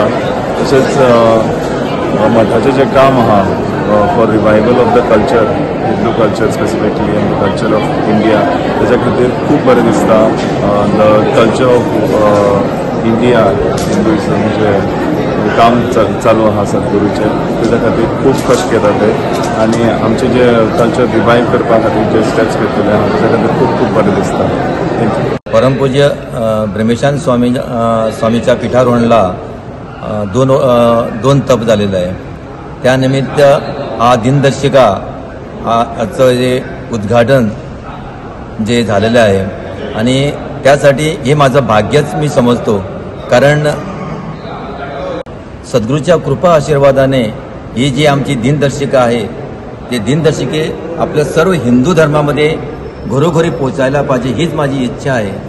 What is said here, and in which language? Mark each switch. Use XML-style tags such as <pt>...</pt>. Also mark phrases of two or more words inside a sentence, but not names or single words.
<kok>तशेंच मठाचें जें काम आहा</kok> <en>for revival of the culture Hindu culture specifically and the culture of India</en> <kok>ताच्या खातीर खूब बरें दिसता।</kok> <en>the culture of India Hinduism</en> <kok>जें काम चालू आहा सद्गुरूचें ताच्या खातीर खूब कश्ट घेता ते आनी आमचे जे</kok> <en>culture revive</en> <kok>करपा खातीर जे स्टेप्स घेतलेले आहा ताच्या खातीर खूब खूब बरें दिसता।</kok> <en>थँक्यू।</en> <mr>परमपूज्य ब्रह्मेशानंद स्वामीच्या पिठारोहणला दोन तप झालेलं आहे। त्यानिमित्त हा दिनदर्शिका हाचं जे उद्घाटन जे झालेलं आहे आणि त्यासाठी हे माझं भाग्यच मी समजतो, कारण सद्गुरूच्या कृपा आशीर्वादाने ही जी आमची दिनदर्शिका आहे ते दिनदर्शिके आपल्या सर्व हिंदू धर्मामध्ये घरोघरी पोचायला पाहिजे हीच माझी इच्छा आहे।</mr>